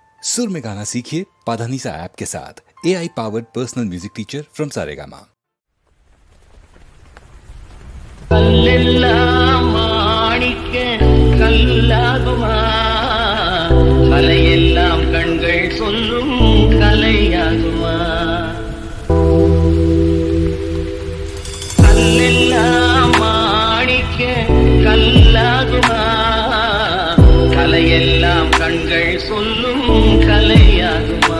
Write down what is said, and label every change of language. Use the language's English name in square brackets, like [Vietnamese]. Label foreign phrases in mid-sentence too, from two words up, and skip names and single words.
[Hindi] सुर में गाना सीखिए पाधानीसा ऐप के साथ। [English] AI powered personal music teacher from Saregama. [Tamil] கல்லெல்லாம் மாணிக்க கல்லாகுமா, கலையெல்லாம் கண்கள் சொல்லும் கலையாகுமா. கல்லெல்லாம் மாணிக்க கல்லாகுமா, கலையெல்லாம் கண்கள் சொல்லும் கலையாகுமா.